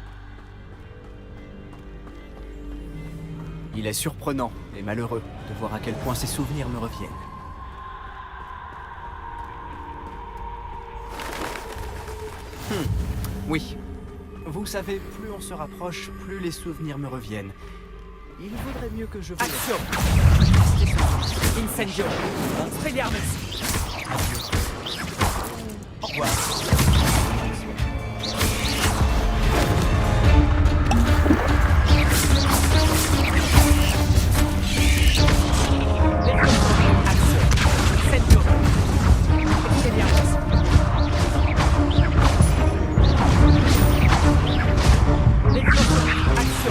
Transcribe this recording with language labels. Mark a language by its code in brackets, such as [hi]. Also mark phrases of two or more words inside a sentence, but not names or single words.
[fr] Il est surprenant et malheureux de voir à quel point ces souvenirs me reviennent. Oui. Vous savez, plus on se rapproche, plus les souvenirs me reviennent. Il vaudrait mieux que je vous... Action. Incendio. Expelliarmus. Au revoir. Incendio. Expelliarmus. Action.